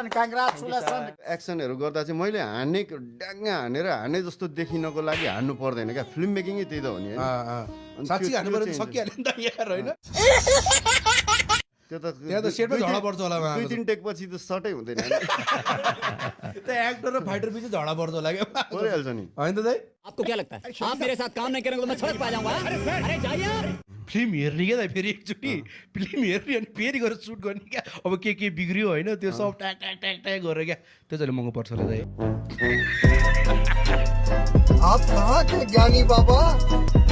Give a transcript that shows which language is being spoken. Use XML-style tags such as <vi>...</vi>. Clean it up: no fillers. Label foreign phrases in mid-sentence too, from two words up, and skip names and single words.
<ne>एक्सनहरू गर्दा चाहिँ मैले ड्याङ्गा हाने जस्तो देखिनको लागि हान्नु पर्दैन क्या</ne> <en>film making</en> <ne>त्यही त हो नि साँच्ची हान्नु पर्यो सकिहाल्यो नि त यार होइन त्यो त त्यहाँ त सेटमा झगडा पर्छ होला 2-3 टेक पछि त सटै हुँदैन त्यो एक्टर र फाइटर बिच झगडा पर्छ होला क्या परिहाल्छ नि होइन त दाइ</ne> <hi>आपको क्या लगता है आप मेरे साथ काम नहीं करेंगे तो मैं सड़क पे आ जाऊंगा अरे जाइए</hi> <ne>फिल्म हेर्ने क्या दाइ फेरि एकचोटि फिल्म हेर्ने अनि फेरि गएर सुट गर्ने क्या अब के बिग्रियो होइन त्यो सब ट्याक गरेर क्या त्यो चाहिँ महँगो पर्छ होला दाइ</ne> <hi>आप कहाँ थे ज्ञानी बाबा</hi>